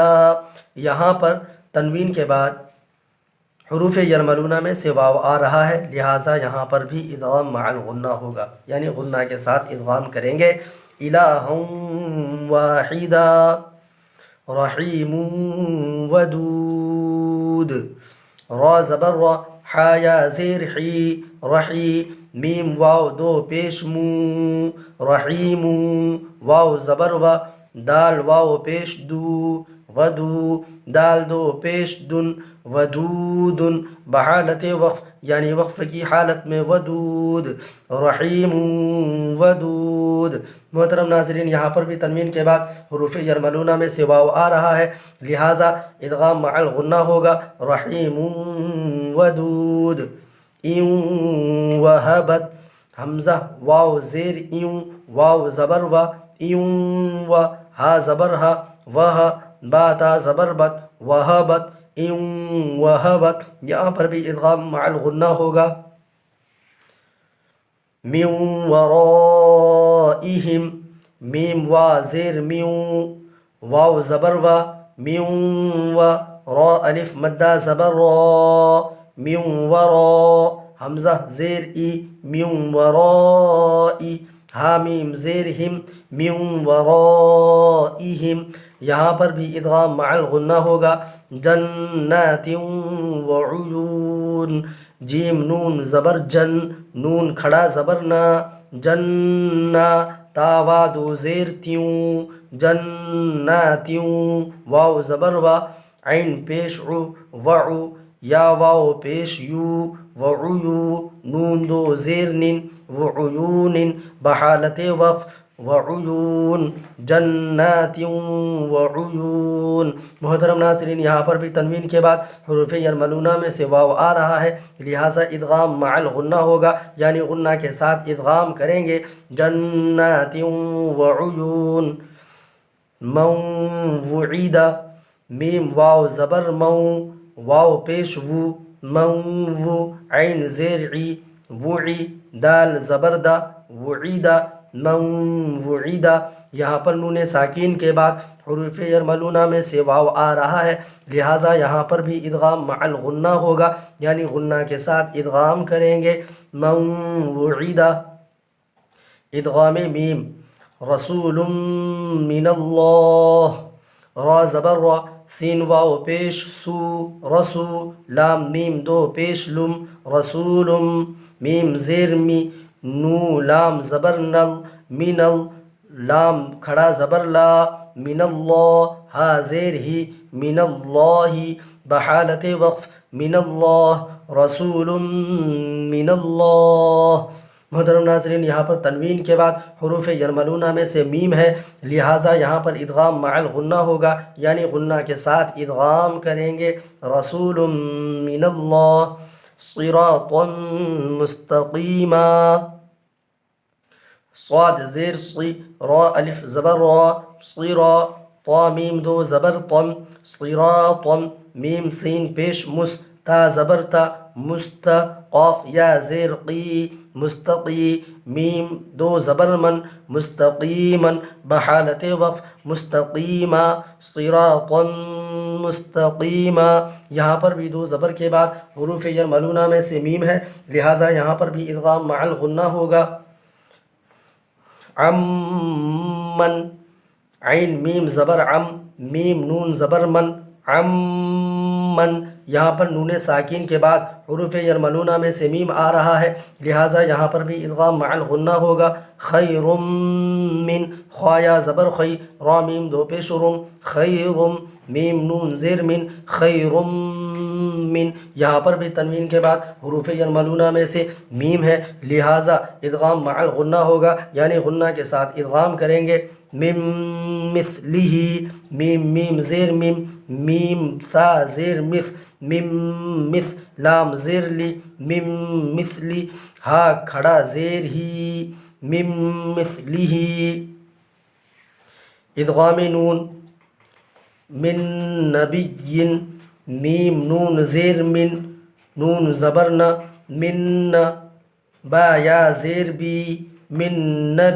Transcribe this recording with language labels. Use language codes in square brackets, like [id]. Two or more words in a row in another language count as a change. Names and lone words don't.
[ur] یہاں پر تنوین کے بعد حروف یرملونہ میں سے واو آ رہا ہے، لہٰذا یہاں پر بھی ادغام مع الغنہ ہوگا، یعنی غنہ کے ساتھ ادغام کریں گے. [ar] الہا واحدا رحیم ودود. [ur] را زبر را، حا یا زیر حی، رحی. میم واو دو پیش مو، رحیم. واو زبر و، دال واو پیش دو، ودو. دال دو پیش دن، ودود. بحالت وقف یعنی وقف کی حالت میں ودود. [ar] رحیم ودود. [ur] محترم ناظرین، یہاں پر بھی تنوین کے بعد حروف یرملونہ میں سے واو آ رہا ہے، لہٰذا ادغام مع الغنہ ہوگا. [ar] رحیم ودود. ایوں وہبت، [ur] حمزہ واو زیر ایوں، واو زبر و، ایوں و، ہا زبر ہا، وہا. باتا زبر بت، وہبت. [ar] ایوں وہبت. [ur] یہاں پر بھی ادغام مع الغنہ ہوگا. [ar] من ورائہم، [ur] میم وا زیر میوں، واو زبر و، میوں و. را الف مدہ زبر را، میوں ورا. حمزہ زیر ای، میوں ورائی. ہا میم زیر ہم، میوں ورائہم. یہاں پر بھی ادغام مع الغنہ ہوگا. [ar] جنات وعیون. [ur] جیم نون زبر جن، نون کھڑا زبر نا، جنّا. تا وا دو زیر تیوں، جناتیوں. واو زبر وا، عین پیش عو، وعو. یا واو پیش یو، وعیو. نون دو زیر نن، وعیون. بحالت وقف، وعیون. [ar] جنات وعیون. [ur] محترم ناظرین، یہاں پر بھی تنوین کے بعد حروف یرملونہ میں سے واو آ رہا ہے، لہٰذا ادغام مع الغنہ ہوگا، یعنی غنہ کے ساتھ ادغام کریں گے. [ar] جنات وعیون. من وعیدہ، [ur] میم واو زبر مو، واو پیش وو، من وو. عین زیر عی، وعی. دال زبردہ، وعیدہ. [ar] من وعیدہ. [ur] یہاں پر نون ساکین کے بعد حروف یرملونہ میں سے واو آ رہا ہے، لہٰذا یہاں پر بھی ادغام مع الغنہ ہوگا، یعنی غنہ کے ساتھ ادغام کریں گے. [ar] من وعیدہ. [ur] ادغام میم، [ar] رسول من اللہ. [ur] را زبر را، سین واو پیش سو، رسو. لام میم دو پیش لم، رسولم. میم زیر می، نو لام زبر نل، منل. لام کھڑا زبر لا، [ar] من اللہ. [ur] ہا زیر ہی، [ar] من اللہ. [ur] بحالت وقف، [ar] من اللہ. رسول من اللہ. [ur] محترم ناظرین، یہاں پر تنوین کے بعد حروف یرملونہ میں سے میم ہے، لہٰذا یہاں پر ادغام مع الغنہ ہوگا، یعنی غنہ کے ساتھ ادغام کریں گے. [ar] رسول من اللہ. صراطا مستقیما. [ur] صاد زیر صی، را الف زبر را، صرا. طا میم دو زبر طم، صراطا. میم سین پیش مس، تا زبر تا، مست. قاف یا زیر قی، مستقی. میم دو زبر من، مستقیما. بحالت وقف، مستقیما. [ar] صراطا مستقیما. [ur] یہاں پر بھی دو زبر کے بعد حروف یرملونہ میں سے میم ہے، لہٰذا یہاں پر بھی ادغام مع الغنہ ہوگا. عمن، عین میم زبر عم، میم نون زبر من، عمن. یہاں پر نون ساکین کے بعد حروف یرملونہ میں سے میم آ رہا ہے، لہٰذا یہاں پر بھی ادغام مع الغنہ ہوگا. [ar] خیر من، [ur] خوا یا زبر خی، را میم دو پیش رم، خیرم. میم نون زیر من، [ar] خیر من. [ur] یہاں پر بھی تنوین کے بعد حروف یرملونہ میں سے میم ہے، لہٰذا ادغام مع الغنہ ہوگا، یعنی غنہ کے ساتھ ادغام کریں گے. [ar] من مثلہ، [ur] میم میم زیر میم، میم ثا زیر مث، من مث. لام زیر لی، من مثلی. ہا کھڑا زیر ہی، [ar] من مثلہ. [ur] ادغام نون، [ar] من نبی. [ur] میم نون زیر من، نون زبرنا، من. با یا زیر بی، [ar] من نبی.